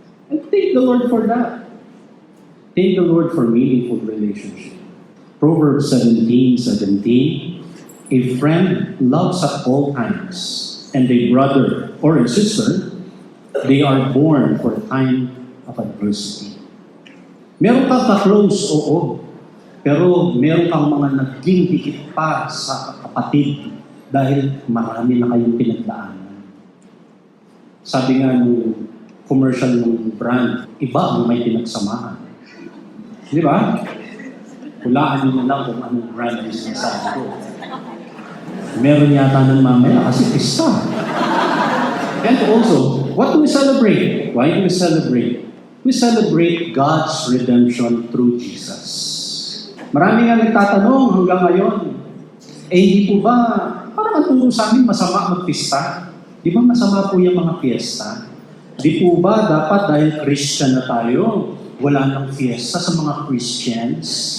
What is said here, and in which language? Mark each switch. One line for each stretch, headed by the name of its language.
English: And thank the Lord for that. Thank the Lord for meaningful relationship. Proverbs 17:17, a friend loves at all times, and a brother or a sister, they are born for a time of adversity.
Filipino: Meron kang ka-close, oo. Pero meron kang mga naging higit pa sa kapatid dahil marami na kayong pinagdaanan. Sabi nga nung commercial ng brand, iba ang may pinagsamahan. Di ba? Hulaan nyo na lang kung anong brand yung sinasabi ko. Meron yata ng mamaya kasi pista.
English: And also, what do we celebrate? Why do we celebrate? We celebrate God's redemption through Jesus.
Filipino: Marami nga nagtatanong hanggang ngayon, hindi po ba, parang ang turo sa amin masama magpista? Di ba masama po yung mga fiesta? Di po ba dapat dahil Christian na tayo, wala nang fiesta sa mga Christians?